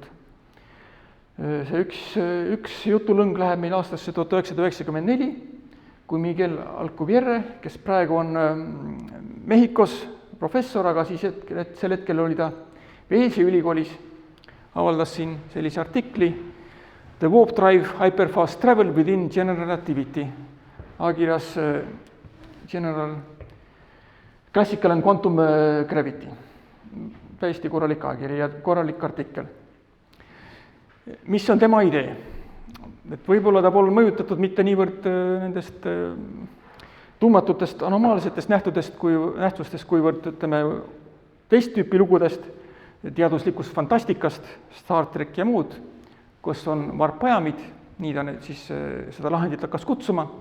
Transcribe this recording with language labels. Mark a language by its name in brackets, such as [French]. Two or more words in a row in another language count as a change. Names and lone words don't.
[Estonian] See üks jutulõng läheb meil aastasse 1994, kui Miguel Alcubierre, kes praegu on Mehhikos professor, aga siis sel hetkel oli ta Walesi ülikoolis, avaldas siin sellise artikli The Warp Drive Hyperfast Travel Within General Relativity, ajakirjas Classical and Quantum Gravity. Täiesti korralik ajakiri ja korralik artikkel. Mis on tema idee? Et võib-olla ta pole mõjutatud mitte niivõrd nendest tundmatutest anomaalsetest nähtustest, kuivõrd teist tüüpi lugudest, teaduslikust fantastikast, Star Trek ja muud, kus on varpajamid, nii ta siis seda lahendit hakkas kutsuma.